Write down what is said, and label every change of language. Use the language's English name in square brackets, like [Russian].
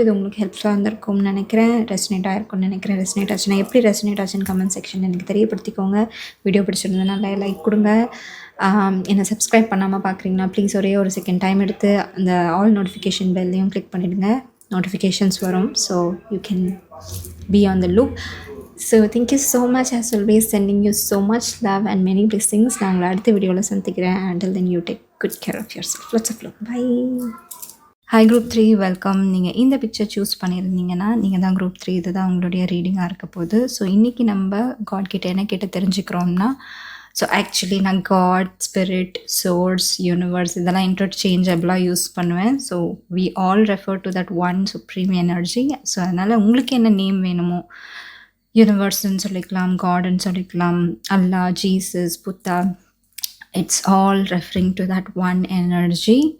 [Tamil] இது உங்களுக்கு ஹெல்ப்ஃபுல்லாக இருந்திருக்கும்னு நினைக்கிறேன். ரெசனேட் ஆகிருக்கும்னு நினைக்கிறேன். ரெசனேட் ஆச்சுன்னா எப்படி ரெசனேட் ஆச்சுன்னு கமெண்ட் செக்ஷன் எனக்கு தெரியப்படுத்திக்கோங்க. வீடியோ பிடிச்சிருந்ததுனால லைக் கொடுங்க. என்னை சப்ஸ்கிரைப் பண்ணாமல் பார்க்குறீங்கன்னா ப்ளீஸ் ஒரே ஒரு செகண்ட் டைம் எடுத்து அந்த ஆல் நோட்டிஃபிகேஷன் பெல்லையும் கிளிக் பண்ணிவிடுங்க. [English] Notifications வரும். So you can be on the loop. So thank you so much, as always, sending you so much love and many blessings. [Tamil] நான் உங்களை அடுத்த வீடியோவில் சந்திக்கிறேன். [English] Until then, you take good care of yourself. Lots of love. Bye. Hi group 3, welcome. [Tamil] நீங்கள் இந்த picture choose பண்ணியிருந்தீங்கன்னா நீங்கள் தான் group 3. இதுதான் உங்களுடைய ரீடிங்காக இருக்க போகுது. ஸோ இன்றைக்கி நம்ம காட் கிட்ட என்ன கிட்ட தெரிஞ்சுக்கிறோம்னா, ஸோ ஆக்சுவலி நான் காட், ஸ்பிரிட், சோர்ஸ், யூனிவர்ஸ் இதெல்லாம் இன்டர்சேஞ்சபிளாக யூஸ் பண்ணுவேன். [English] So we all refer to that one supreme energy. So [Tamil] அதனால் உங்களுக்கு என்ன நேம் வேணுமோ, யூனிவர்ஸ்ன்னு சொல்லிக்கலாம், காட்ன்னு சொல்லிக்கலாம், [English] Allah, Jesus, Buddha, it's all referring to that one energy.